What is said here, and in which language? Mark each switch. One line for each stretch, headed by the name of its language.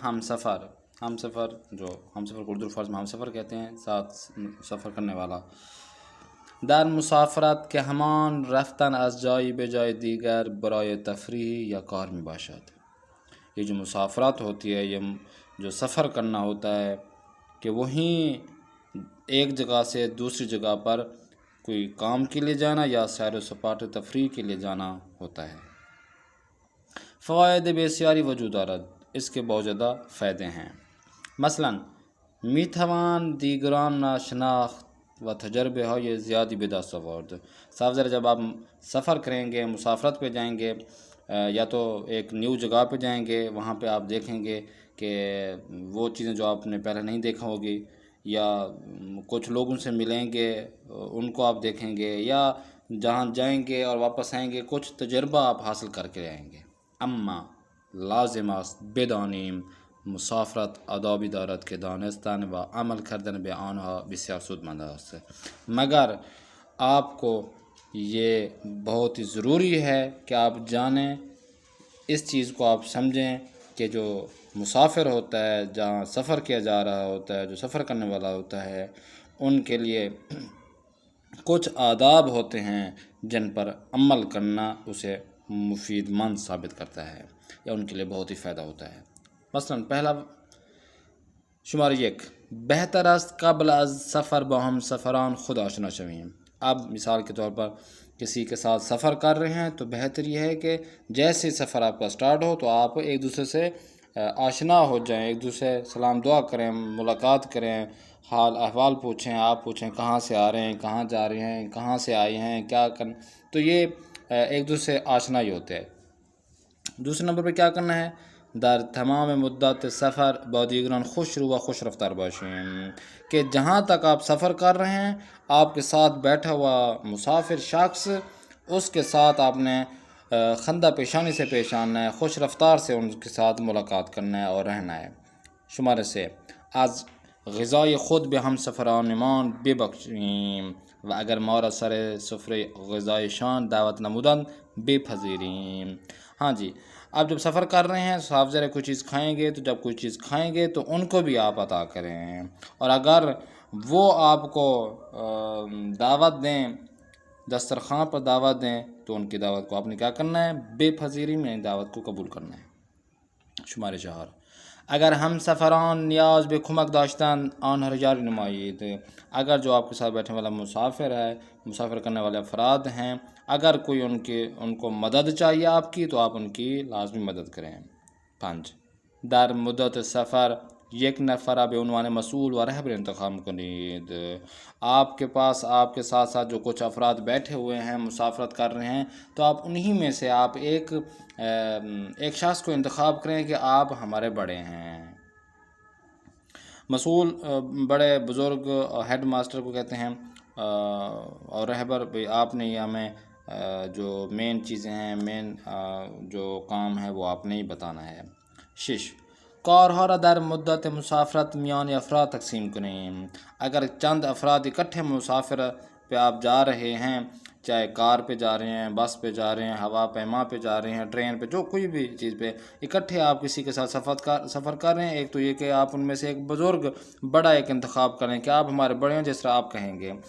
Urdu: همسفر جو همسفر اردو الفاظ میں همسفر کہتے ہیں، ساتھ سفر کرنے والا.
Persian: در مسافرت که همان رفتن از جایی به جای دیگر برای تفریح یا کار می باشد.
Urdu: یہ جو مسافرت ہوتی ہے، یہ جو سفر کرنا ہوتا ہے کہ وہیں ایک جگہ سے دوسری جگہ پر کوئی کام کے لیے جانا یا سیر و سپاٹ تفریح کے لیے جانا ہوتا ہے.
Persian: فوائد بسیاری وجود دارد،
Urdu: اس کے بہت زیادہ فائدے ہیں.
Persian: مثلا میتوان دیگران را شناخت و تجربه های زیادی به دست آورد.
Urdu: صاف ذرا جب آپ سفر کریں گے، مسافرت پہ جائیں گے یا تو ایک نیو جگہ پہ جائیں گے، وہاں پہ آپ دیکھیں گے کہ وہ چیزیں جو آپ نے پہلے نہیں دیکھا ہوگی، یا کچھ لوگوں سے ملیں گے ان کو آپ دیکھیں گے، یا جہاں جائیں گے اور واپس آئیں گے کچھ تجربہ آپ حاصل کر کے آئیں گے.
Persian: اما لازم است بدانیم مسافرت آدابی دارد که دانستن و عمل کردن به آنها بسیار سودمند است.
Urdu: مگر آپ کو یہ بہت ہی ضروری ہے کہ آپ جانیں، اس چیز کو آپ سمجھیں کہ جو مسافر ہوتا ہے، جہاں سفر کیا جا رہا ہوتا ہے، جو سفر کرنے والا ہوتا ہے، ان کے لیے کچھ آداب ہوتے ہیں جن پر عمل کرنا اسے مفید مند ثابت کرتا ہے یا ان کے لیے بہت ہی فائدہ ہوتا ہے.
Persian: مثلا
Urdu: پہلا
Persian: شمار 1، بہتر است قبل از سفر با ہم سفران خود آشنا شویم.
Urdu: اب مثال کے طور پر کسی کے ساتھ سفر کر رہے ہیں تو بہتر یہ ہے کہ جیسے سفر آپ کا سٹارٹ ہو تو آپ ایک دوسرے سے آشنا ہو جائیں، ایک دوسرے سلام دعا کریں، ملاقات کریں، حال احوال پوچھیں، آپ پوچھیں کہاں سے آ رہے ہیں، کہاں جا رہے ہیں، کہاں سے آئے ہیں، کیا کریں. تو یہ ایک دوسرے سے آشنا ہی ہوتے ہیں. دوسرے نمبر پہ کیا کرنا ہے،
Persian: در تمام مدت سفر با دیگران خوش رو و خوش رفتار باشیم،
Urdu: کہ جہاں تک آپ سفر کر رہے ہیں آپ کے ساتھ بیٹھا ہوا مسافر شخص، اس کے ساتھ آپ نے خندہ پیشانی سے پیش آنا ہے، خوش رفتار سے ان کے ساتھ ملاقات کرنا ہے اور رہنا ہے.
Persian: شمارے سے از غذای خود به هم سفرانمان ببخشیم و اگر ما را سر سفره غذایشان دعوت نمودند بپذیریم.
Urdu: ہاں جی، آپ جب سفر کر رہے ہیں صاف ذرا کوئی چیز کھائیں گے تو جب کوئی چیز کھائیں گے تو ان کو بھی آپ عطا کریں، اور اگر وہ آپ کو دعوت دیں، دسترخوان پر دعوت دیں تو ان کی دعوت کو آپ نے کیا کرنا ہے، بے پذیری میں دعوت کو قبول کرنا ہے.
Persian: شماره 4، اگر ہم سفران نیاز به کمک داشتن آنها را جاری نمایید.
Urdu: اگر جو آپ کے ساتھ بیٹھنے والا مسافر ہے، مسافر کرنے والے افراد ہیں، اگر کوئی ان کو مدد چاہیے آپ کی تو آپ ان کی لازمی مدد کریں.
Persian: 5، در مدت سفر یک نفر به عنوان مسئول و رہبر انتخاب کنید.
Urdu: آپ کے پاس آپ کے ساتھ ساتھ جو کچھ افراد بیٹھے ہوئے ہیں، مسافرت کر رہے ہیں، تو آپ انہی میں سے آپ ایک شخص کو انتخاب کریں کہ آپ ہمارے بڑے ہیں. مسئول بڑے بزرگ ہیڈ ماسٹر کو کہتے ہیں، اور رہبر آپ نے ہمیں جو مین چیزیں ہیں، مین جو کام ہے وہ آپ نے ہی بتانا ہے.
Persian: 6، کارها را در مدت مسافرت میان افراد تقسیم کنیم.
Urdu: اگر چند افراد اکٹھے مسافر پہ آپ جا رہے ہیں، چاہے کار پہ جا رہے ہیں، بس پہ جا رہے ہیں، ہوا پیما پہ جا رہے ہیں، ٹرین پہ، جو کوئی بھی چیز پہ اکٹھے آپ کسی کے ساتھ سفر کر رہے ہیں، ایک تو یہ کہ آپ ان میں سے ایک بزرگ بڑا ایک انتخاب کریں کہ آپ ہمارے بڑے ہیں جس طرح آپ کہیں گے.